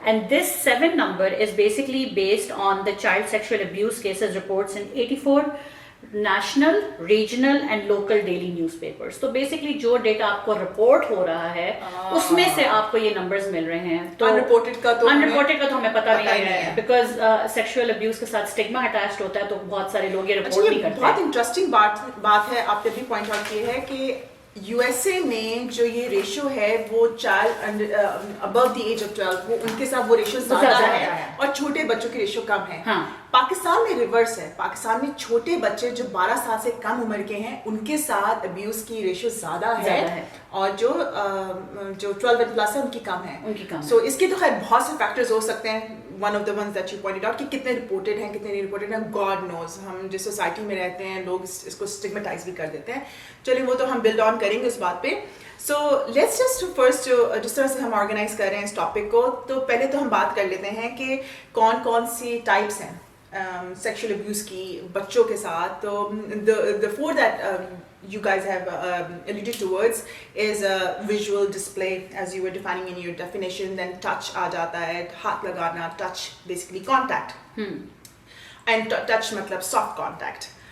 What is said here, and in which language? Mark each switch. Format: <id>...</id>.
<en>And this 7 number is basically based on the child sexual abuse cases reports in 84 national, regional and local daily newspapers.</en> <hi>तो basically जो data आपको report हो रहा है उसमें से आपको ये नंबर्स मिल रहे हैं. तो अनरिपोर्टेड का तो हमें पता नहीं है बिकॉज सेक्सुअल अब्यूज के साथ स्टिग्मा अटैच्ड होता है, तो बहुत सारे लोग ये रिपोर्ट नहीं करते. बहुत इंटरेस्टिंग बात है आपने भी पॉइंट आउट की है कि यूएसए में जो ये रेशो है वो</hi> <en>child above the age of 12</en> <hi>वो उनके साथ वो रेशो ज्यादा है और छोटे बच्चों की रेशो कम है. हाँ. पाकिस्तान में रिवर्स है. पाकिस्तान में छोटे बच्चे जो 12 साल से कम उम्र के हैं उनके साथ अब्यूज की रेशो ज्यादा है और जो 12 एंड प्लस है उनकी कम है. सो इसके तो खैर बहुत से फैक्टर्स हो सकते हैं.</hi> <en>one of the ones that you pointed out</en> <hi>कि कितने रिपोर्टेड हैं, कितने नहीं रिपोर्टेड हैं,</hi> <en>God knows.</en> <hi>हम जिस सोसाइटी में रहते हैं लोग इसको स्टिग्मेटाइज भी कर देते हैं. चलिए वो तो हम बिल्ड ऑन करेंगे उस बात पे.</hi> <en>so let's just first</en> <hi>जिस तरह से हम ऑर्गेनाइज कर रहे हैं इस टॉपिक को, तो पहले तो हम बात कर लेते हैं कि कौन कौन सी टाइप्स हैं सेक्सुअल अब्यूज की बच्चों के साथ.</hi> <en>तो the four that you guys have alluded towards is a visual display as you were defining in your definition. Then touch</en> <hi>आ जाता है, हाथ लगाना,</hi> <en>touch basically contact. And touch मतलब soft contact.</en>